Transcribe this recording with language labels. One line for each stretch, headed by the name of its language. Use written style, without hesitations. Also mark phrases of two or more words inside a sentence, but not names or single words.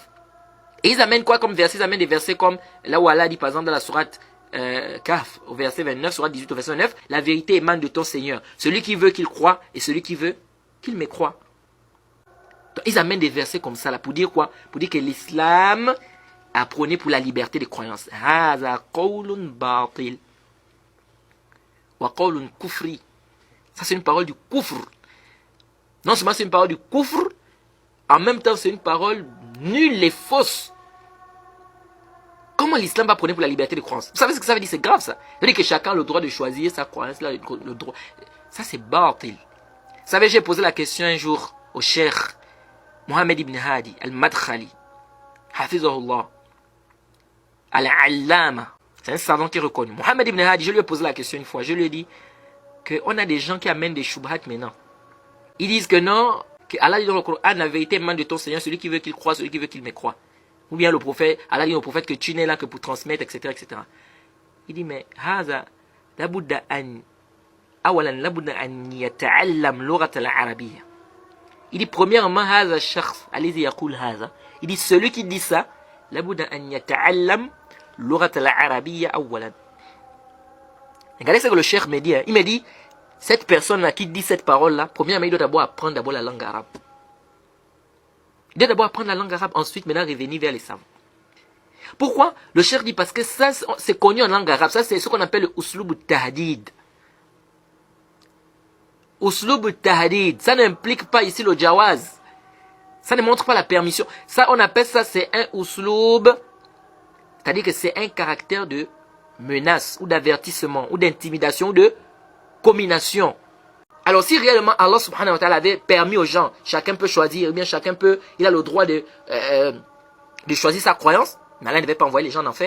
French: Et ils amènent quoi comme verset? Ils amènent des versets comme, là où Allah dit par exemple dans la sourate Kahf, au verset 29, sourate 18 au verset 29, la vérité émane de ton Seigneur. Celui qui veut qu'il croie et celui qui veut qu'il mécroit. Ils amènent des versets comme ça là pour dire quoi? Pour dire que l'islam apprenait pour la liberté de croyance.
Arabic: هذا قول باطل وقول كفري.
French: Ça c'est une parole du kufr. Non seulement c'est une parole du kufr, en même temps c'est une parole nulle et fausse. Comment l'islam va prôner pour la liberté de croyance? Vous savez ce que ça veut dire? C'est grave ça. Ça veut dire que chacun a le droit de choisir sa croyance, le droit. Ça c'est batil. Vous savez, j'ai posé la question un jour au cheikh Mohamed ibn Hadi al-Madkhali, Hafizahullah, al-Allama. C'est un savant qui est reconnu. Mohamed ibn Hadi, je lui ai posé la question une fois. Je lui ai dit qu'on a des gens qui amènent des shubhat maintenant. Ils disent que non, que Allah dit dans le Coran, la vérité émane de ton Seigneur, celui qui veut qu'il croit, celui qui veut qu'il mécroit. Ou bien le prophète, Allah dit au prophète que tu n'es là que pour transmettre, etc., etc. Il dit, mais,
Arabic: هذا، لا بد أن، أولا، لا بد أن يتعلم لغة العربية.
French: Il dit, premièrement,
Arabic: هذا شخص,
French: allez-y,
Arabic: يقول هذا.
French: Il dit, celui qui dit ça,
Arabic: لا بد أن يتعلم لغة العربية أولا.
French: Regardez ce que le cheikh me dit. Il me dit, cette personne-là qui dit cette parole-là, premièrement, il doit d'abord apprendre d'abord la langue arabe. Il doit d'abord apprendre la langue arabe, ensuite maintenant revenir vers les savants. Pourquoi? Le cheikh dit parce que ça, c'est connu en langue arabe. Ça, c'est ce qu'on appelle le
Arabic: أسلوب تهديد. أسلوب تهديد,
French: ça n'implique pas ici le jawaz. Ça ne montre pas la permission. Ça, on appelle ça, c'est un uslub. C'est-à-dire que c'est un caractère de menace, ou d'avertissement, ou d'intimidation, ou de combination. Alors si réellement Allah
Arabic: سبحانه وتعالى
French: avait permis aux gens, chacun peut choisir, ou bien chacun peut, il a le droit de choisir sa croyance, mais Allah ne devait pas envoyer les gens en enfer.